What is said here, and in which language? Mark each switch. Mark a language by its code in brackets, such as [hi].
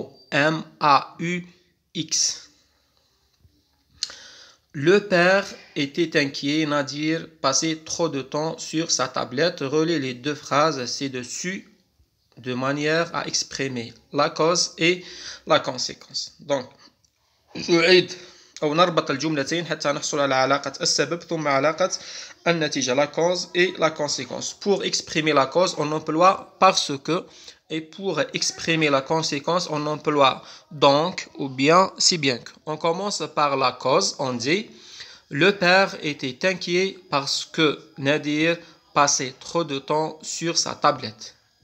[fr] M-A-U-X. Le père était inquiet. Nadir passait trop de temps sur sa tablette. Relis les deux phrases ci-dessus de manière à exprimer la cause et la conséquence. [ar] Donc, نعيد أو نربط الجملتين حتى نحصل على علاقة السبب ثم علاقة النتيجة, [fr] la cause et la conséquence. Pour exprimer la cause, on emploie parce que, et pour exprimer la conséquence, on emploie donc ou bien si bien que. On commence par la cause, on dit le père était inquiet parce que Nadir passait trop de temps sur sa tablette.